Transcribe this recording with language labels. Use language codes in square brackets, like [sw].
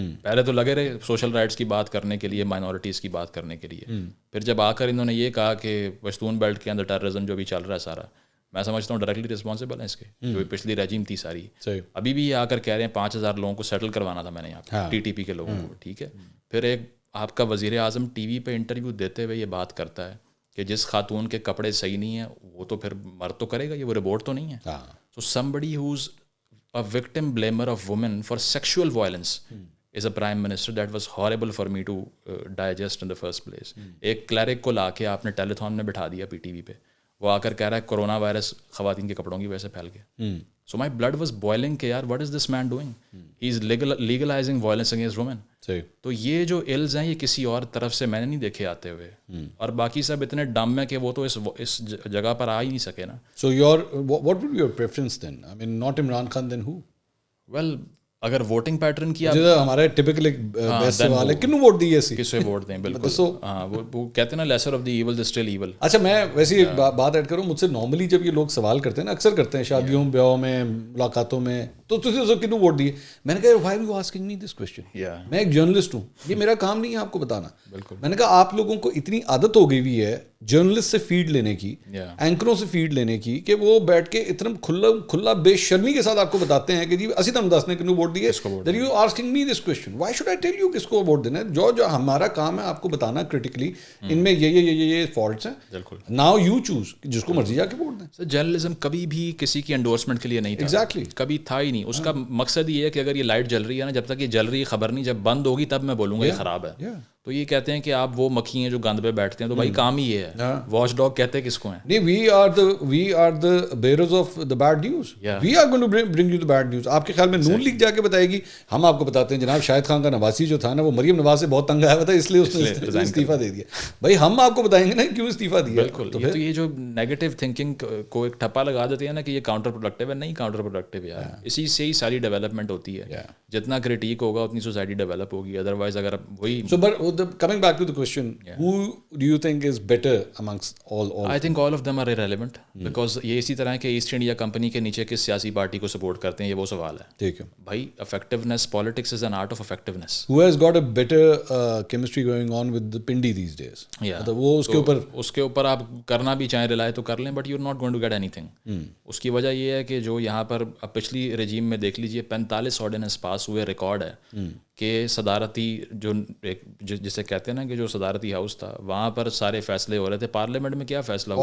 [ur] پہلے تو لگے رہے سوشل رائٹس کی بات کرنے کے لیے, مائنورٹیز کی بات کرنے کے لیے, پھر جب آ کر انہوں نے یہ کہا کہ پشتون بیلٹ کے اندر ٹیررزم جو بھی چل رہا ہے سارا, میں سمجھتا ہوں ڈائریکٹلی رسپانسبل ہے اس کے, جو پچھلی رجیم تھی ساری. ابھی بھی یہ آ کر کہہ رہے ہیں 5000 لوگوں کو سیٹل کروانا تھا میں نے یہاں پہ TTP کے لوگوں کو. ٹھیک ہے, پھر ایک آپ کا وزیر اعظم ٹی وی پہ انٹرویو دیتے ہوئے یہ بات کرتا ہے کہ جس خاتون کے کپڑے صحیح نہیں ہیں وہ تو پھر مرد تو کرے گا, یہ وہ رپورٹ تو نہیں ہے. [en] So somebody who's a victim blamer of women for sexual violence is a prime minister. That was horrible for me to digest in the first place. [ur] ایک کلیرک کو لا کے آپ نے ٹیلی تھون میں بٹھا دیا PTV پہ, وہ آ کر کہہ رہا ہے کورونا وائرس خواتین کے کپڑوں کی وجہ سے پھیل گیا. [en] so my blood was boiling [ur] کہ یار [en] What is this man doing, he is legalising violence against women. [ur] تو یہ جو الز ہیں یہ کسی اور طرف سے میں نے نہیں دیکھے آتے ہوئے, اور باقی سب اتنے ڈم ہیں کہ وہ تو اس جگہ پر آ ہی نہیں سکے نا. [en] So what would be your preference then? I mean not Imran Khan, then who? [ur] Well اگر ووٹنگ پیٹرن کی ہمارا ٹپکل ایک بیسٹ سوال ہے [pa] کنو ووٹ دیے سی, [ur] کس سے ووٹ دیں. بالکل ہاں, وہ کہتے ہیں نا [en] Lesser of the evil is still evil. [ur] اچھا میں ویسے ایک بات ایڈ کروں, مجھ سے نارملی جب یہ لوگ سوال کرتے ہیں نا, اکثر کرتے ہیں شادیوں بیاہوں میں ملاقاتوں میں, تو [pa] کنو ووٹ دیے. [ur] میں نے کہا [en] why you asking me this question, [ur] میں ایک جرنلسٹ ہوں, یہ میرا کام نہیں ہے آپ کو بتانا. میں نے کہا آپ لوگوں کو اتنی عادت ہو گئی ہوئی ہے جرنلسٹ سے فیڈ لینے کی, اینکروں سے فیڈ لینے کی, کہ وہ بیٹھ کے اتنا کھلا بے شرمی کے ساتھ آپ کو بتاتے ہیں کہ جی اسی طرح [pa] دس نے کنو ووٹ دیے. [en] Then you asking me this question, why should I tell you [ur] کس کو ووٹ دینا ہے؟ جو ہمارا کام ہے آپ کو بتانا کریٹیکلی ان میں یہ فالٹس ہیں. [en] Now you choose [ur] جس کو مرضی جا کے ووٹ دیں. جرنلزم کبھی بھی کسی کی انڈورسمنٹ کے لیے نہیں تھا. ایگزیکٹلی, کبھی تھا ہی نہیں. اس کا مقصد یہ ہے کہ اگر یہ لائٹ جل رہی ہے نا, جب تک یہ جل رہی ہے خبر نہیں, جب بند ہوگی تب میں بولوں گا یہ خراب ہے. تو یہ کہتے ہیں کہ آپ وہ مکھی ہیں جو گند پہ بیٹھتے ہیں, تو بھائی کام ہی یہ ہے. واچ ڈاگ کہتے ہیں کس کو ہیں؟ [en] نہیں, we are the bearers of the bad news. We are going to bring you the bad news. [ur] آپ کے خیال میں نون لیگ جا کے بتائے گی؟ ہم آپ کو بتاتے ہیں جناب شاہد خان کا نواسی جو تھا نا, وہ مریم نواز سے بہت تنگ آیا ہوا تھا, اس لیے اس نے استعفیٰ دے دیا. بھائی ہم آپ کو بتائیں گے نا کیوں استعفیٰ دیا. بالکل, تو یہ جو نیگیٹو تھنکنگ کو ایک ٹھپا لگا دیتے ہیں نا کہ یہ کاؤنٹر پروڈکٹیو ہے. نہیں کاؤنٹر پروڈکٹیو یار, اسی سے ہی ساری ڈیولپمنٹ ہوتی ہے. جتنا کریٹیک ہوگا اتنی سوسائٹی ڈیولپ ہوگی. ادروائز اگر وہی [en] coming back to the question, who do you think is better amongst all? I think all of them are irrelevant because [ur] یہ اسی طرح کہ ایسٹ انڈیا کمپنی کے نیچے کس سیاسی پارٹی کو سپورٹ کرتے ہیں, یہ وہ سوال ہے. ٹھیک ہے [en] بھائی, effectiveness, politics is an art of effectiveness. Who has got a better chemistry going on with the Pindi these days? [ur] وہ اس کے اوپر آپ کرنا بھی چاہیں رلائے تو کر لیں, [en] But you are not going to get anything. [ur] اس کی وجہ یہ ہے کہ جو یہاں پر اب پچھلی رجیم میں دیکھ لیجیے 45 آرڈیننس پاس ہوئے, ریکارڈ ہے کہ صدارتی جو جسے کہتے ہیں نا کہ جو صدارتی ہاؤس تھا وہاں پر سارے فیصلے ہو رہے تھے. پارلیمنٹ میں کیا فیصلہ ہوا؟